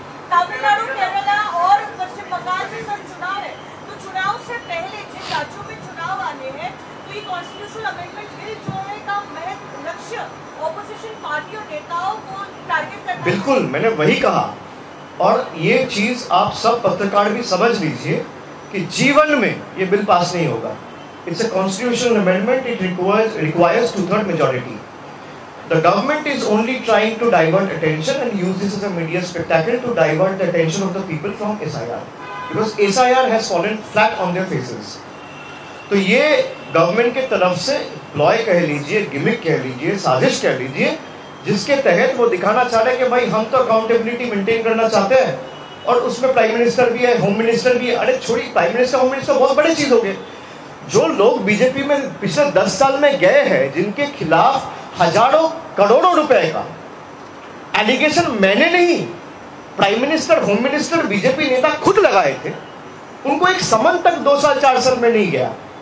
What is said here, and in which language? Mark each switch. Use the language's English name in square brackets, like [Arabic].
[Hindi] तमिलनाडु, केरला और पश्चिम बंगाल में सब चुनाव है, तो चुनाव से पहले जिन राज्यों में चुनाव आने हैं, तो ये कॉन्स्टिट्यूशनल अमेंडमेंट बिल जो है का महज लक्ष्य ऑपोजिशन पार्टी और नेताओं को टारगेट करना। बिल्कुल, मैंने वही कहा। और ये चीज आप सब पत्रकार भी समझ लीजिए कि जीवन में ये बिल पास नहीं होगा। [English] It's a constitutional amendment, it requires 2/3 majority. The government is only trying to divert attention and use this as a media spectacle to divert the attention of the people from SIR, because SIR has fallen flat on their faces. [Hindi] तो ये government के तरफ से ploy कह लीजिए, gimmick कह लीजिए, साजिश कह लीजिए, जिसके तहत वो दिखाना चाह रहे हैं कि भाई हम तो अकाउंटेबिलिटी मेंटेन करना चाहते हैं, और उसमें प्राइम मिनिस्टर भी है, होम मिनिस्टर भी है। अरे छोड़िए, प्राइम मिनिस्टर होम मिनिस्टर बहुत बड़ी चीज हो गई। जो लोग बीजेपी में पिछले 10 साल में गए हैं, जिनके खिलाफ हजारों करोड़ों रुपए का एलिगेशन मैंने नहीं, prime minister, home minister, BJP नेता खुद लगाए थे, उनको एक समन तक 2 साल 4 साल में नहीं गया।